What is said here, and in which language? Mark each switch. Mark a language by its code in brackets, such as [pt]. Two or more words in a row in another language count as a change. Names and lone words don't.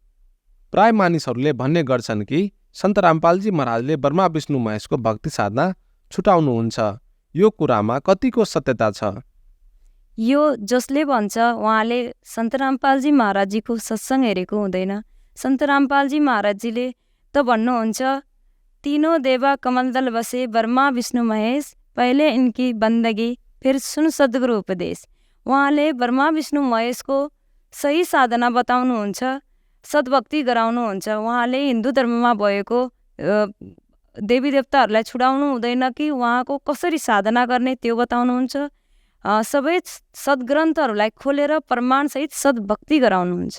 [ne] प्राय मानिसहरूले भन्ने गर्छन् कि सन्त रामपालजी महाराजले ब्रह्मा विष्णु महेशको भक्ति साधना छुटाउनुहुन्छ। यो कुरामा कतिको सत्यता छ? यो जसले भन्छ उहाँले सन्त रामपालजी महाराजजीको सत्सङ्ग हेरेको हुँदैन। सन्त रामपालजी महाराजजीले त भन्नुहुन्छ, [hi] तीनों देवा कमलदल बसे, ब्रह्मा विष्णु महेश, पहले इनकी बन्दगी फिर सुन सद्गुरु उपदेश। [ne] उहाँले ब्रह्मा विष्णु महेशको सही साधना बताउनुहुन्छ, सद्भक्ति गराउनुहुन्छ। उहाँले हिन्दू धर्ममा भएको देवी देवताहरूलाई छुडाउनु हुँदैन कि उहाँको कसरी साधना गर्ने त्यो बताउनुहुन्छ। सबै सद्ग्रन्थहरूलाई खोलेर प्रमाणसहित सद्भक्ति गराउनुहुन्छ।